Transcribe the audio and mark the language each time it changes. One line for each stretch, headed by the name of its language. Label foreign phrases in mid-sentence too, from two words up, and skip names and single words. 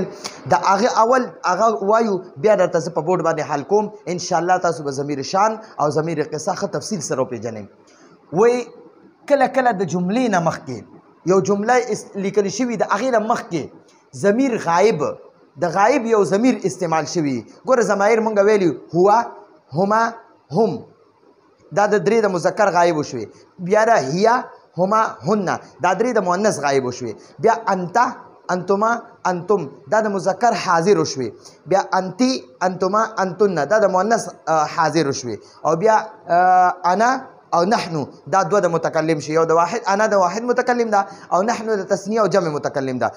Pashto: د هغه اول هغه وایو، بیا درته زه په بورډ باندې حل کوم. انشاءالله تاسو به ضمیر شان او ضمیر قصه ښه تفصیل سره وپېژنئ. وایي کله کله د جملې نه مخکې یو جمله لیکل شوي، د هغې نه مخکې ضمیر غایب، د غایب یو ضمیر استعمال شوي. ګوره ضمایر مونږ ویلي
Arabic: هو، هما،
Pashto: هم، دا د درې د مذکر غایب وشوي. بیا د هیا،
Arabic: هما، هن،
Pashto: دا درې د مؤنث غایب وشوي.
Arabic: بیا انت، انتما، انتم،
Pashto: دا د مذکر حاضر وشوي.
Arabic: بیا انتی، انتما، انتن،
Pashto: دا د مؤنث حاضر وشوي. او بیا انا او نحنو، دا دوه د متکلم شي. یو د واحد، انا د واحد متکلم ده، او نحنو د تثنیه او جمع متکلم ده.